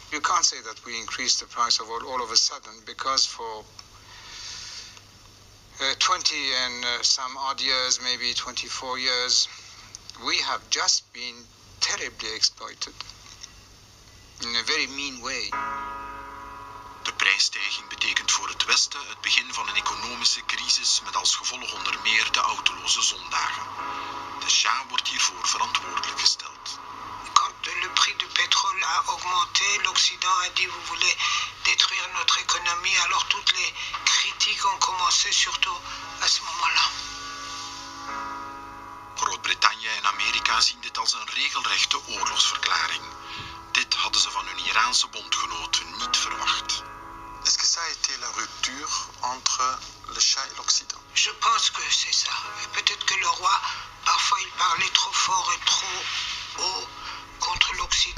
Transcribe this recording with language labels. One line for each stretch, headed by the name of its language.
English: You can't say that we increased the price of oil all of a sudden, because for 20 and some odd years, maybe 24 years, we have just been terribly exploited in a very mean way.
Dutch: De prijsstijging betekent voor het Westen het begin van een economische crisis met als gevolg onder meer de autoloze zondagen. De Shah wordt hiervoor verantwoordelijk gesteld.
French: Quand le prix du pétrole a augmenté, l'Occident a dit vous voulez détruire notre économie, alors toutes les critiques ont commencé surtout à ce moment-là.
Dutch: Groot-Brittannië en Amerika zien dit als een regelrechte oorlogsverklaring. Dit hadden ze van hun Iraanse bondgenoten niet verwacht.
French: Est-ce que ça a été la rupture entre le Shah et l'Occident? Je pense que c'est ça. Et peut-être que le roi, parfois, il parlait trop fort et trop haut contre l'Occident.